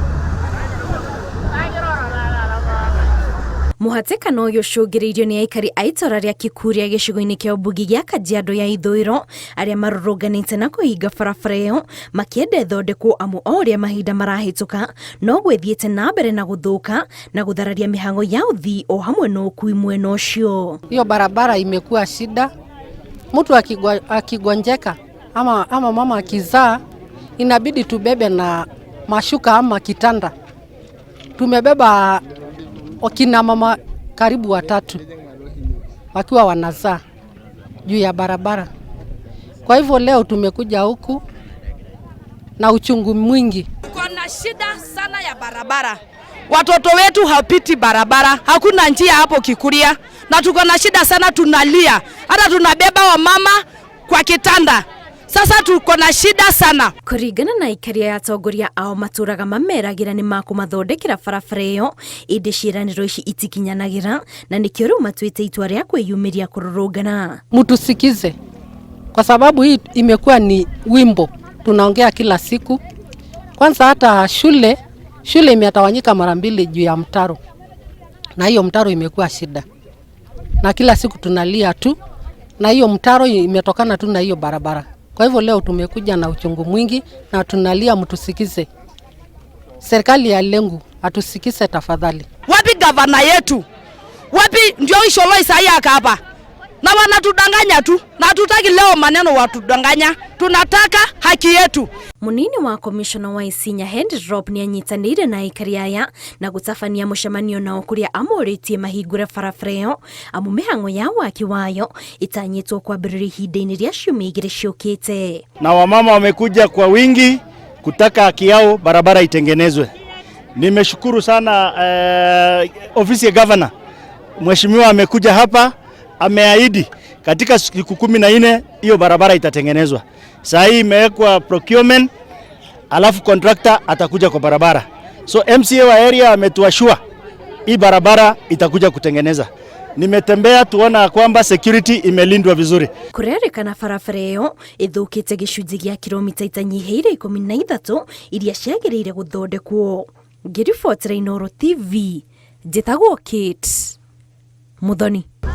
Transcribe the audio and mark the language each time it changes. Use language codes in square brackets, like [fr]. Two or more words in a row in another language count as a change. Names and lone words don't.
[ki] Mũhatĩkano ũyũ ũcũngĩrĩirio nĩ aikari a itũra rĩa Kikuria gĩcigo-inĩ kĩa ũmbunge gĩa Kajiado ya ithũĩro arĩa marũrũnganĩte na kũhinga barabara ĩyo makĩenda ĩthondekwo amu o ũrĩa mahinda marahĩtũka no gwĩthiĩte na mbere na gũthũka na gũthararia mĩhang'o ya ũthii o hamwe na ũkui mwena ũcio. [sw] Hiyo barabara imekuwa shida. Mtu akigonjeka ama mama akizaa inabidi tubebe na mashuka ama kitanda. Tumebeba wakina mama karibu 3 wakiwa wanazaa juu ya barabara. Kwa hivyo leo tumekuja huku na uchungu mwingi. Tuko na shida sana ya barabara. Watoto wetu hapiti barabara, hakuna njia hapo Kikuria na tuko na shida sana, tunalia. Hata tunabeba wa mama kwa kitanda. Sasa tuko na shida sana. [ki] Kũringana na ikaria ya atongoria ao matũraga mameragira nĩ makũmathondekera barabara ĩyo ĩndĩ ciĩranĩro ici itikinyanagĩra na nĩkĩo rĩu matuĩte itua rĩa kwĩyumĩria kũrũrũngana. [sw] Mtusikize kwa sababu hii imekuwa ni wimbo tunaongea kila siku. Kwanza hata shule imetawanyika mara 2 juu ya mtaro, na hiyo mtaro imekuwa shida na kila siku tunalia tu, na hiyo mtaro imetokana tu na hiyo barabara. Kwa hivyo leo tumekuja na uchungu mwingi na tunalia, mtusikize. Serikali ya Lengu atusikize tafadhali. Wapi gavana yetu? Wapi ndio Isholo Isaiah hapa? Na wanatudanganya tu. Na hatutaki leo maneno watudanganya. Tunataka haki yetu. [ki] Munini wa komishona wa Isinya Henry Rob nĩ anyitanĩire na aikari aya na gũtabania mũcemanio nao kũrĩa amũrĩtie mahingũre barabara ĩyo amu mĩhang'o ya waki wayo itanyĩtwo kwambĩrĩria ihinda-inĩ rĩa ciumia 2 ciũkĩte. [sw] Na wamama wamekuja kwa wingi kutaka haki yao barabara itengenezwe. Nimeshukuru sana ofisi ya governor. Mheshimiwa amekuja hapa, ameahidi katika siku 14 hiyo barabara itatengenezwa. Sasa hii imewekwa procurement, alafu contractor atakuja kwa barabara. So MCA wa area ametuashua hii barabara itakuja kutengeneza. Nimetembea tuona kwamba security imelindwa vizuri. [ki] Kurerekana barabara ĩyo ĩthũkĩte gĩcunjĩ gĩa kilomita itanyihĩire 13 iria ciagĩrĩire gũthondekwo. Ngĩribotera Inooro TV, njĩtagwo Kate Muthoni.